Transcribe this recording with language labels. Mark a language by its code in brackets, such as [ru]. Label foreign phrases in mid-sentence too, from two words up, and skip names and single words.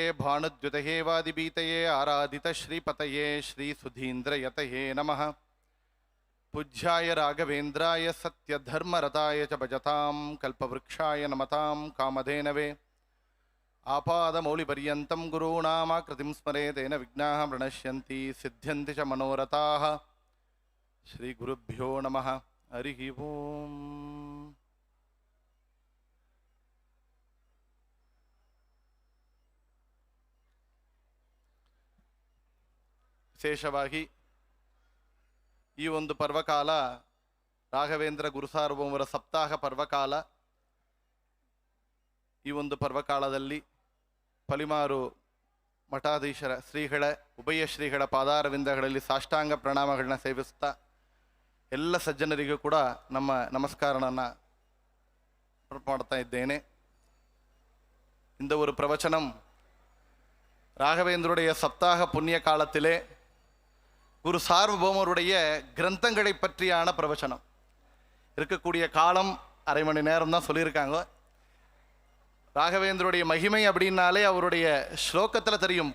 [sa] भानुद्युतये वादिबीतये आराधितश्रीपतये श्रीसुधीन्द्रयतये नमः पूज्याय राघवेन्द्राय सत्यधर्मरताय च भजतां कल्पवृक्षाय नमतां कामधेनवे आपादमौलिपर्यन्तं गुरूणामाकृतिं स्मरेत् तेन विघ्नाः प्रणश्यन्ति सिद्ध्यन्ति च मनोरथाः श्रीगुरुभ्यो नमः हरिः ओम् [kn] ವಿಶೇಷವಾಗಿ ಈ ಒಂದು ಪರ್ವಕಾಲ ರಾಘವೇಂದ್ರ ಗುರುಸಾರ್ವಭೌಮರ ಸಪ್ತಾಹ ಪರ್ವಕಾಲ. ಈ ಒಂದು ಪರ್ವಕಾಲದಲ್ಲಿ ಪಲಿಮಾರು ಮಠಾಧೀಶರ ಶ್ರೀಗಳ ಉಭಯ ಶ್ರೀಗಳ ಪಾದಾರವಿಂದಗಳಲ್ಲಿ ಸಾಷ್ಟಾಂಗ ಪ್ರಣಾಮಗಳನ್ನ ಸೇವಿಸ್ತಾ ಎಲ್ಲ ಸಜ್ಜನರಿಗೂ ಕೂಡ ನಮ್ಮ ನಮಸ್ಕಾರವನ್ನು ಮಾಡ್ತಾ ಇದ್ದೇನೆ. [ta] இந்த ஒரு பிரவச்சனம் ராகவேந்தருடைய சப்தாக புண்ணிய காலத்திலே குரு சார்வபௌமருடைய கிரந்தங்களை பற்றியான பிரவச்சனம். இருக்கக்கூடிய காலம் அரை மணி நேரம் தான் சொல்லியிருக்காங்க. ராகவேந்தருடைய மகிமை அப்படின்னாலே அவருடைய ஸ்லோகத்தில் தெரியும்.